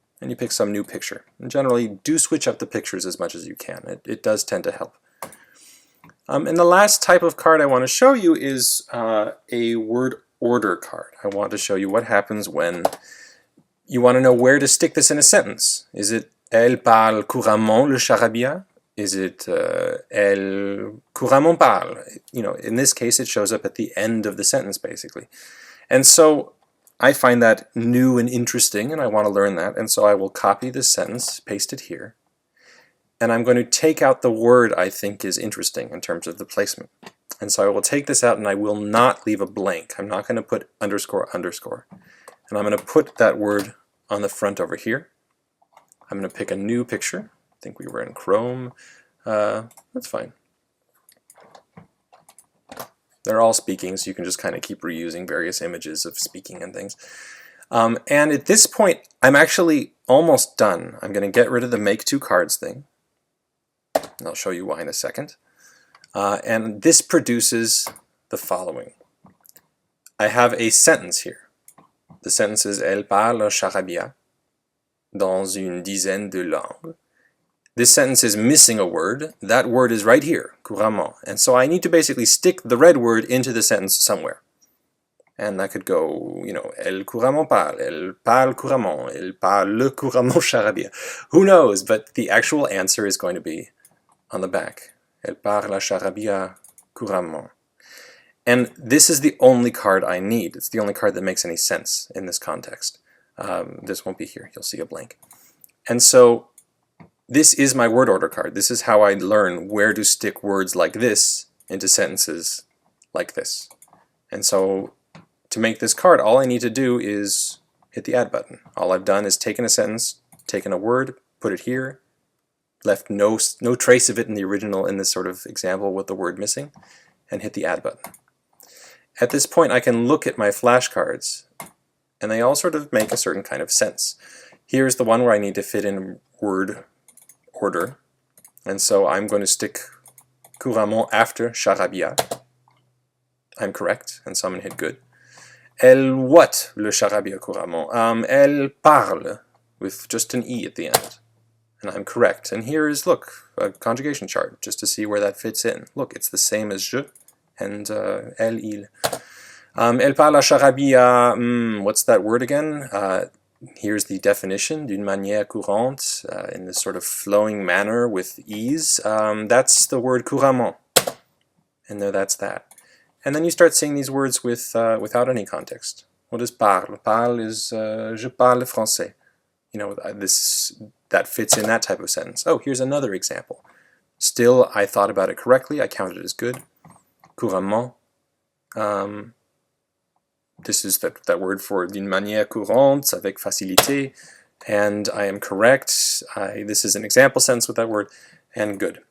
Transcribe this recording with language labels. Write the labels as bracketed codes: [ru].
[en] And you pick some new picture. And generally, do switch up the pictures as much as you can. It does tend to help. And the last type of card I want to show you is a word order card. I want to show you what happens when you want to know where to stick this in a sentence. Is it [fr] elle parle couramment le charabia? [en] Is it [fr] elle couramment parle? [en] You know, in this case, it shows up at the end of the sentence, basically. And so I find that new and interesting, and I want to learn that. And so I will copy this sentence, paste it here, and I'm going to take out the word I think is interesting in terms of the placement. And so I will take this out and I will not leave a blank. I'm not going to put underscore underscore. And I'm going to put that word on the front over here. I'm going to pick a new picture. I think we were in Chrome. That's fine. They're all speaking, so you can just kind of keep reusing various images of speaking and things. And at this point, I'm actually almost done. I'm going to get rid of the make two cards thing. And I'll show you why in a second. And this produces the following. I have a sentence here. The sentence is [fr] Elle parle charabia dans une dizaine de langues. [en] This sentence is missing a word. That word is right here, couramment. And so I need to basically stick the red word into the sentence somewhere. And that could go, you know, [fr] elle couramment parle, elle parle couramment, elle parle couramment charabia. [en] Who knows? But the actual answer is going to be on the back. [fr] Elle parle charabia couramment. [en] And this is the only card I need. It's the only card that makes any sense in this context. This won't be here. You'll see a blank. And so this is my word order card. This is how I learn where to stick words like this into sentences like this. And so to make this card, all I need to do is hit the add button. All I've done is taken a sentence, taken a word, put it here, left no trace of it in the original in this sort of example with the word missing, and hit the add button. At this point, I can look at my flashcards, and they all sort of make a certain kind of sense. Here's the one where I need to fit in word order, and so I'm going to stick couramment after charabia. I'm correct, and so I'm going to hit good. [fr] Elle [en] what [fr] le charabia couramment? Elle parle, [en] with just an E at the end. And I'm correct. And here is, look, a conjugation chart, just to see where that fits in. Look, it's the same as je and elle, il. [fr] Elle parle charabia, [en] what's that word again? Here's the definition, [fr] d'une manière courante, [en] in this sort of flowing manner with ease. That's the word couramment. And there, that's that. And then you start seeing these words with without any context. What is parle? [fr] Parle [en] is [fr] je parle français. [en] You know, that fits in that type of sentence. Oh, here's another example. Still, I thought about it correctly. I counted it as good. Couramment. This is that word for [fr] d'une manière courante, avec facilité. [en] And I am correct. This is an example sentence with that word. and good.